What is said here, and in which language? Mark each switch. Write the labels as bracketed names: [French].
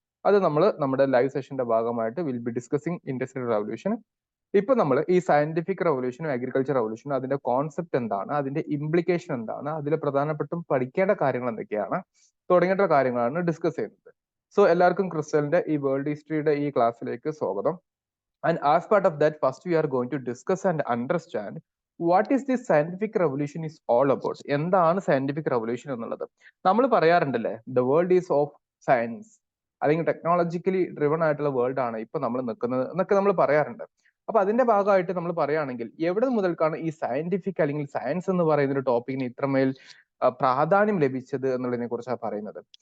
[Malayalam] അത് നമ്മൾ നമ്മുടെ ലൈവ് സെഷന്റെ ഭാഗമായിട്ട് [English] Will be discussing industrial revolution. [Malayalam] ഇപ്പൊ നമ്മൾ ഈ സയന്റിഫിക് റവല്യൂഷനും അഗ്രികൾച്ചർ റവല്യൂഷനും അതിന്റെ കോൺസെപ്റ്റ് എന്താണ്, അതിന്റെ ഇംപ്ലിക്കേഷൻ എന്താണ്, അതിൽ പ്രധാനപ്പെട്ടും പഠിക്കേണ്ട കാര്യങ്ങൾ എന്തൊക്കെയാണ് തുടങ്ങിയിട്ടുള്ള കാര്യങ്ങളാണ് ഡിസ്കസ് ചെയ്യുന്നത്. സോ എല്ലാവർക്കും ക്രിസ്റ്റലിന്റെ ഈ വേൾഡ് ഹിസ്റ്ററിയുടെ ഈ ക്ലാസ്സിലേക്ക് സ്വാഗതം. [English] And as part of that, first we are going to discuss and understand what is this scientific revolution is all about. [Malayalam] എന്താണ് സയന്റിഫിക് റവല്യൂഷൻ എന്നുള്ളത്? നമ്മൾ പറയാറുണ്ടല്ലേ, [English] the world is of science, [Malayalam] അല്ലെങ്കിൽ ടെക്നോളജിക്കലി ഡ്രിവൺ ആയിട്ടുള്ള world ആണ് ഇപ്പൊ നമ്മൾ നിൽക്കുന്നത് എന്നൊക്കെ നമ്മൾ പറയാറുണ്ട്. അപ്പൊ അതിന്റെ ഭാഗമായിട്ട് നമ്മൾ പറയുകയാണെങ്കിൽ എവിടെ മുതൽക്കാണ് ഈ സയന്റിഫിക് അല്ലെങ്കിൽ സയൻസ് എന്ന് പറയുന്ന ഒരു ടോപ്പിക്കിന് ഇത്രമേൽ പ്രാധാന്യം ലഭിച്ചത് എന്നുള്ളതിനെ കുറിച്ചാണ് പറയുന്നത്.